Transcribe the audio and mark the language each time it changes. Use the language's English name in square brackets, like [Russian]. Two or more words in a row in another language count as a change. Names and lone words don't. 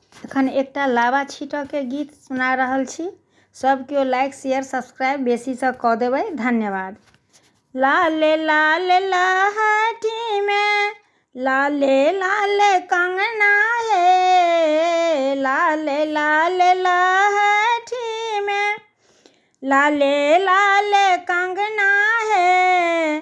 [Maithili] एखन एकटा लावा छीटऽ के गीत सुना रहल छी। सब केओ [English] like share subscribe [Maithili] बेसी से कऽ देबै, धन्यवाद। लाले लाले लहठी में लाले लाले कंगना है, लाले लाले लहठी में लाले लाले कंगना है।